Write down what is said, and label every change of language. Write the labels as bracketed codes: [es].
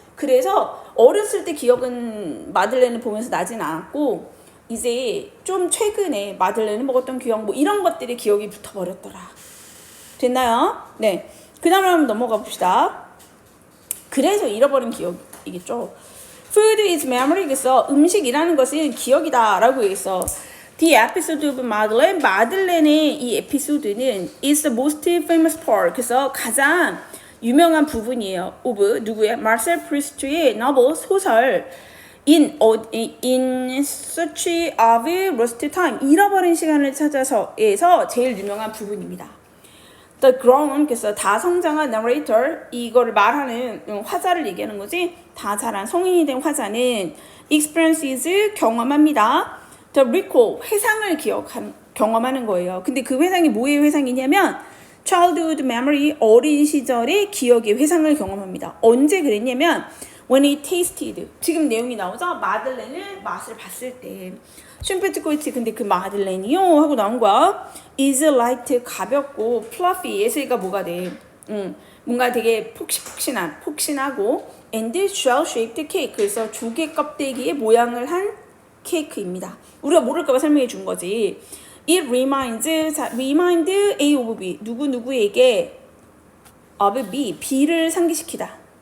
[ko] 그래서 어렸을 때 기억은 마들렌을 보면서 나진 않았고 이제 좀 최근에 마들렌을 먹었던 기억 뭐 이런 것들이 기억이 붙어버렸더라. 됐나요? 네. 그 다음에 한번 넘어가 봅시다. 그래서 잃어버린 기억이겠죠. [en] Food is memory. [ko] 그래서 음식이라는 것은 기억이다 라고 얘기했어. [en] The episode of Madeleine. [ko] 마들렌의 이 에피소드는 [en] is the most famous part. [ko] 그래서 가장 유명한 부분이에요. of 누구의? [en] Marcel Proust의 novel [ko] 소설 [en] in search of lost time. [ko] 잃어버린 시간을 찾아서에서 제일 유명한 부분입니다. [en] The grown [ko] 그래서 다 성장한 narrator 이거를 말하는 화자를 얘기하는 거지. 다 자란 성인이 된 화자는 experiences 경험합니다. [en] The recall [ko] 회상을 경험하는 거예요. 근데 그 회상이 뭐의 회상이냐면 [en] childhood memory [ko] 어린 시절의 기억의 회상을 경험합니다. 언제 그랬냐면 [en] when he tasted [ko] 지금 내용이 나오죠. 마들렌을 맛을 봤을 때 슌페트코이트 근데 그 마들렌이요 하고 나온 거야. [en] is light [ko] 가볍고 fluffy 예스가 뭐가 돼? 뭔가 되게 폭신하고 [en] and shell shaped cake [ko] 그래서 조개 껍데기의 모양을 한 케이크입니다. 우리가 모를까봐 설명해 준 거지. [en] It reminds A of B [ko] 누구누구에게 [en] of B [ko] B를 상기시키다.